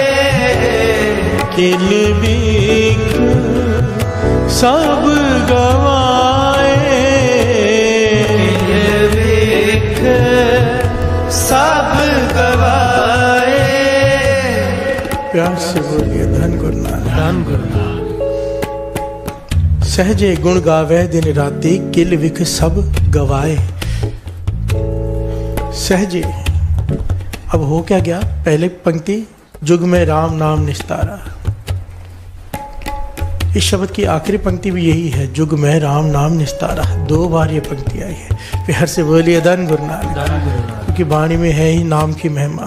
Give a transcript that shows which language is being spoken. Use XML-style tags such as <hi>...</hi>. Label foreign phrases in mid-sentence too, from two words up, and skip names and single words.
<pa>ਕਿਲ ਬੀਖ ਸਭ ਗਵਾਏ। ਕਿਲ ਬੀਖ ਸਭ ਗਵਾਏ।</pa> <hi>बोलिए धन गुरु नानक। धन गुरु नानक।</hi> <pa>ਸਹਜੇ ਗੁਣ ਗਾਵੇ ਦਿਨ ਰਾਤੀ ਕਿਲ ਵਿਖ ਸਭ ਗਵਾਏ। सहजे,</pa> <hi>अब हो क्या गया? पहले पंक्ति</hi> <pa>ਜੁਗ ਮੇਂ ਰਾਮ ਨਾਮ ਨਿਸਤਾਰਾ।</pa> <hi>इस शब्द की आखिरी पंक्ति भी यही है,</hi> <pa>ਜੁਗ ਮੇਂ ਰਾਮ ਨਾਮ ਨਿਸਤਾਰਾ।</pa> <hi>2 बार ये पंक्ति आई है। प्यार से बोलिए धन गुरु नानक। क्योंकि वाणी में है ही नाम की महिमा।</hi>